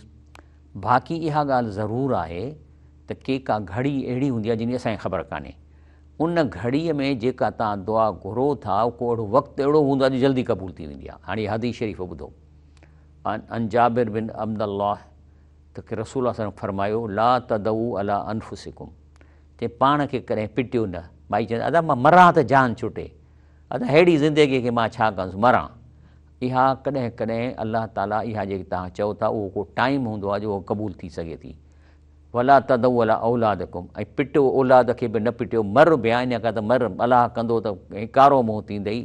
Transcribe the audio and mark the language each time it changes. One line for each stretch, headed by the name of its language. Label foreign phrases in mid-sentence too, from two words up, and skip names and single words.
Sindhi: बाक़ी इहा ॻाल्हि ज़रूरु आहे त का घड़ी अहिड़ी हूंदी आहे जिन जी असांखे ख़बर कान्हे, उन घड़ीअ में जेका तव्हां दुआ घुरो था को अहिड़ो वक़्तु अहिड़ो हूंदो आहे जो जल्दी क़बूल थी वेंदी आहे। हाणे हदीस शरीफ़ ॿुधो, अन जाबिर बिन अब्दुल्लाह त रसूल असां फरमायो
Arabic: لا تدعوا على أنفسكم,
Sindhi: चए पाण खे कॾहिं पिटियो न। भाई चवंदा अदा मां मरां त जान छुटे, अदा अहिड़ी ज़िंदगीअ खे मां छा कंदुसि, मरां। इहा कॾहिं कॾहिं अलाह ताला इहा जेकी तव्हां चओ था उहो को टाइम हूंदो आहे जो उहो क़बूल थी सघे थी।
Arabic: ولا تدعوا على أولادكم,
Sindhi: ऐं पिटियो औलाद खे बि न पिटियो, मर बि आहे इन खां त मर, अलाह कंदो त कारो मुंहुं थींदई।